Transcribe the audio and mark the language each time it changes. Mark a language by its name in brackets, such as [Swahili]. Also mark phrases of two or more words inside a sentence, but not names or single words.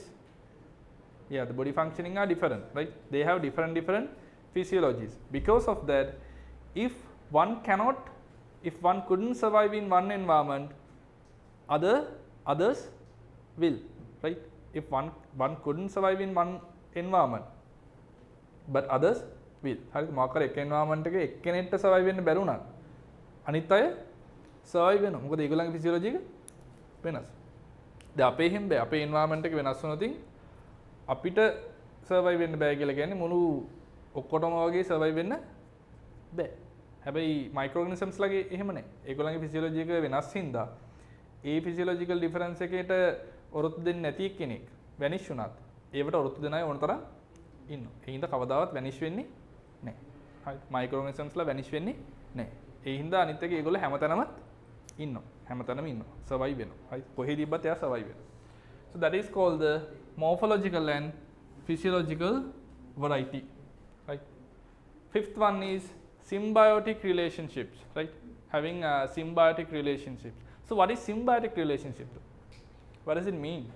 [English] Yeah, the body functioning are different, right? They have different physiologies. Because of that, if one couldn't survive in one environment, others will, right? If one couldn't survive in one environment, but others will. [Sinhala] හරිද? මොකක් එක environment එකේ එක්කෙනෙක්ට survive වෙන්න බැරුණා, අනිත් අය survive වෙනවා. මොකද ඒගොල්ලන්ගේ physiology එක වෙනස්. දැන් අපේ හිම බෑ. අපේ environment එක වෙනස් වුණොත් අපිට survive වෙන්න බෑ කියලා කියන්නේ මුළු ඔක්කොටම වගේ survive වෙන්න බෑ. හැබැයි microorganisms ලගේ එහෙම නැහැ. ඒගොල්ලන්ගේ physiology එක වෙනස් හින්දා ඒ [English] physiological difference [Sinhala] එකේට ඔරොත්තු දෙන්නේ නැති කෙනෙක් vanish වුණත් ඒවට ඔරොත්තු දෙන අය ඕන තරම් ඉන්නවා. ඒ හින්දා කවදාවත් vanish වෙන්නේ නැහැ. හරි. microorganisms ලා vanish වෙන්නේ නැහැ. ඒ හින්දා අනිත් එක ඒගොල්ලෝ හැමතැනම ඉන්නවා. හැමතැනම ඉන්නවා. survive වෙනවා. හරි. කොහේ තිබ්බත් එයා survive වෙනවා. [English] So that is called the morphological and physiological variety, right? Fifth one is symbiotic relationships, right? Having symbiotic relationships. So what is symbiotic relationship? What does it mean?